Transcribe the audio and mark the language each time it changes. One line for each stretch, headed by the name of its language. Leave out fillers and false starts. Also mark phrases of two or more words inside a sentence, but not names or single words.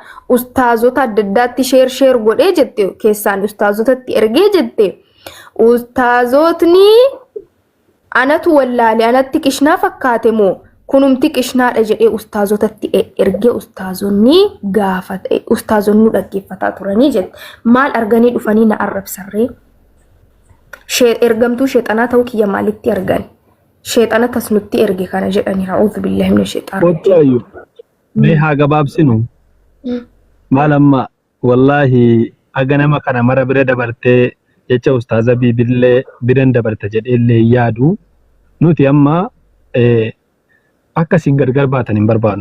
Oromo: ustaazota adda addaatti sheer godhee jette keessaan ustaazotatti ergee jette ustaazotni anatu wallaale anatti kishnaa fakkaate moo kunumti kishnaadha jedhee ustaazotatti ergee ustaazonni gaafate ustaazonni dhaggeeffataa turanii jette maal arganii dhufanii na arrabsarree ergamtuu sheexanaa ta'uu kiyya maalitti argan sheexana tasnutti erge kana jedhani
Arabic: أعوذ بالله من الشيطان
Oromo: Qottaayu mee haa gabaabsinu maal amma wallaahi aga nama kana mara bira dabartee jecha ustaaza biibillee biran dabarte jedheellee yaadu nuti amma akkasiin gargar baatan hin barbaannu.